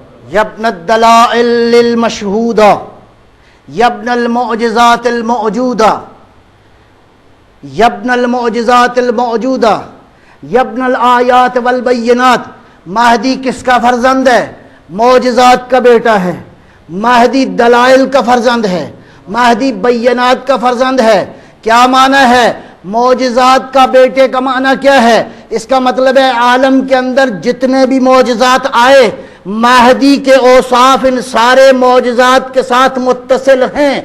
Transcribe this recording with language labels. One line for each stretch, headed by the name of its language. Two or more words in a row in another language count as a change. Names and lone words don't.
Arabic: یبن الدلائل المشہودہ یبن المعجزات الموجودہ یبن المعجزات الموجودہ یبن الآیات والبینات.
Urdu: مہدی کس کا فرزند ہے؟ معجزات کا بیٹا ہے. مہدی دلائل کا فرزند ہے. مہدی بینات کا فرزند ہے. کیا معنی ہے معجزات کا بیٹے کا معنی کیا ہے؟ اس کا مطلب ہے عالم کے اندر جتنے بھی معجزات آئے مہدی کے اوصاف ان سارے معجزات کے ساتھ متصل ہیں.